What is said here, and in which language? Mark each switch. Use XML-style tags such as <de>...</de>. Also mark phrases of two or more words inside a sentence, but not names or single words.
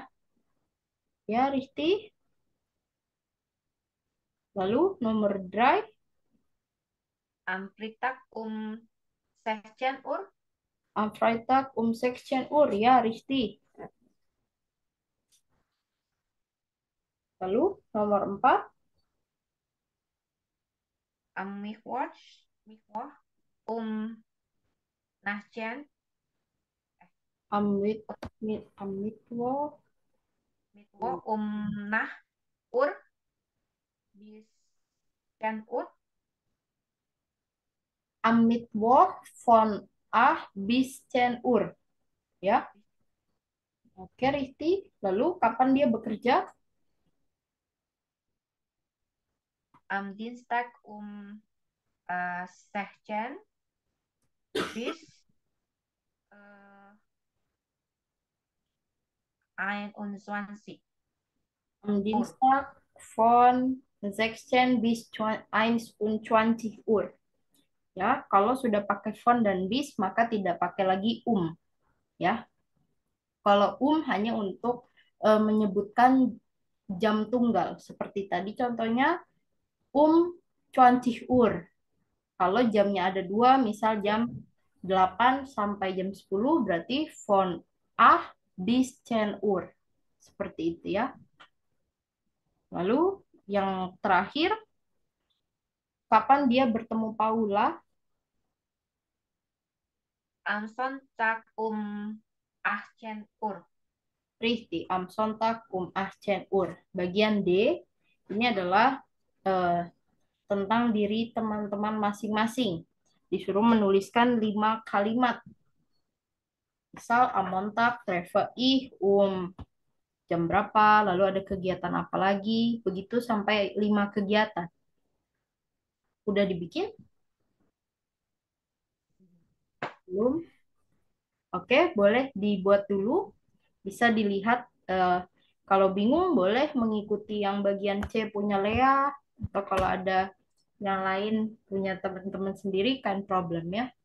<id>Ya, richtig. Lalu nomor 3,</id> <de>Am Freitag 16 Uhr. am Freitag 16 Uhr ya, richtig. Lalu nomor 4, Am Mittwoch 19 am Mittwoch Mittwoch 9 Uhr bis 10 Uhr. am Mittwoch von 8 bis 10 Uhr.</de> <id>Ya. Oke, richtig. Lalu kapan dia bekerja?</id> <de>Am Dienstag 16 bis 21. Am Dienstag von 16 bis 21 Uhr.</de> <id>Ya, kalau sudah pakai von dan bis maka tidak pakai lagi ya. Kalau hanya untuk menyebutkan jam tunggal seperti tadi contohnya 20 Uhr. Kalau jamnya ada dua, misal jam 8 sampai jam 10 berarti</id> <de>von 8 bis 10 Uhr.</de> <id>Seperti itu ya. Lalu yang terakhir, kapan dia bertemu Paula?</id> <de>Am Sonntag 18 Uhr. Richtig, am Sonntag 18 Uhr.</de> <id>Bagian D, ini adalah eh, tentang diri teman-teman masing-masing. Disuruh menuliskan 5 kalimat. Misal,</id> <de>am Montag treffe ich</de> <id>jam berapa, lalu ada kegiatan apa lagi, begitu sampai 5 kegiatan. Udah dibikin? Belum? Oke, boleh dibuat dulu. Bisa dilihat, kalau bingung boleh mengikuti yang bagian C punya Lea, atau kalau ada yang lain punya teman-teman sendiri kan problem ya.</id>